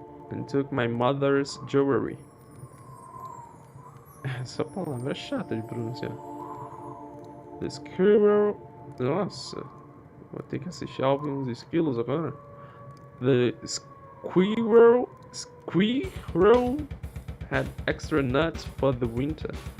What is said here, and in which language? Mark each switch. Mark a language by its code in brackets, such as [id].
[en] And took my mother's jewelry. [pt] Essa palavra é chata de pronunciar. [en] The squirrel. [pt] Nossa, vou ter que assistir alguns esquilos agora. [en] The squirrel had extra nuts for the winter.